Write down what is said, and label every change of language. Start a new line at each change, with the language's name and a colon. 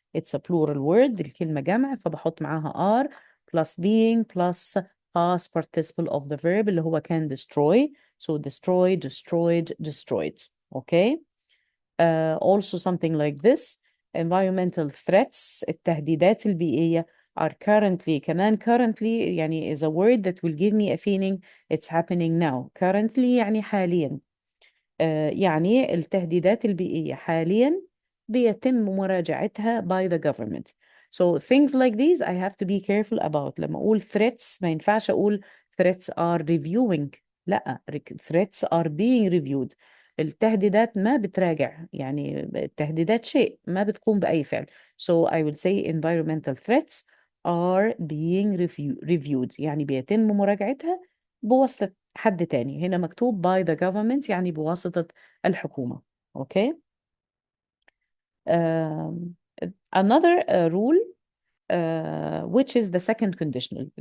English: It's a plural word.
Arabic: الكلمة جمع فبحط معاها
English: are plus being plus past participle of the verb
Arabic: اللي هو كان
English: destroy. So destroy, destroyed, destroyed. Okay. Also something like this. Environmental threats.
Arabic: التهديدات البيئية
English: are currently.
Arabic: كمان
English: currently يعني is a word that will give me a feeling it's happening now.
Arabic: Currently يعني حاليا. يعني التهديدات البيئية حاليا بيتم مراجعتها
English: by the government. So things like these I have to be careful about.
Arabic: لما أقول threats ما ينفعش أقول
English: threats are reviewing. لا, threats are being reviewed.
Arabic: التهديدات ما بتراجع. يعني التهديدات شيء ما بتقوم بأي فعل.
English: So I will say environmental threats are being reviewed.
Arabic: يعني بيتم مراجعتها بواسطة حد تاني. هنا مكتوب
English: by the government
Arabic: يعني بواسطة الحكومة.
English: Okay. Another rule which is the second conditional.